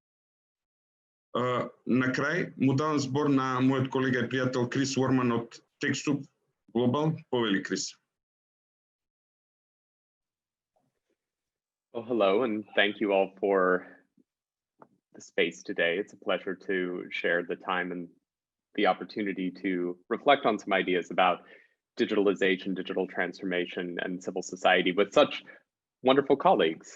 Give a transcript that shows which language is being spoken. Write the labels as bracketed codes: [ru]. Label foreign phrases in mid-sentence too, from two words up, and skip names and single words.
[mk] На крај му давам збор на мојот колега и пријател Крис WORMAN од TechSoup Global. Повели, Крис. [en] Well, hello, and thank you all for the space today. It's a pleasure to share the time and the opportunity to reflect on some ideas about digitalization, digital transformation, and civil society with such wonderful colleagues.